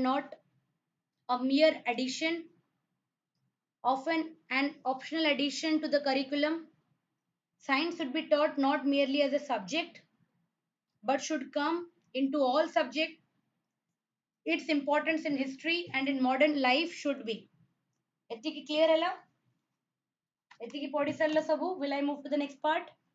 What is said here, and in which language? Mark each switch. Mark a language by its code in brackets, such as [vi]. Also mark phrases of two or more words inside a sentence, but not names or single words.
[en] not a mere addition often an optional addition to the curriculum science should be taught not merely as a subject but should come into all subjects its importance in history and in modern life should be एतिकी clear [or] ହେଲା ଏତିକି ପଢି ସାରିଲା ସବୁ [en] will I move to the next part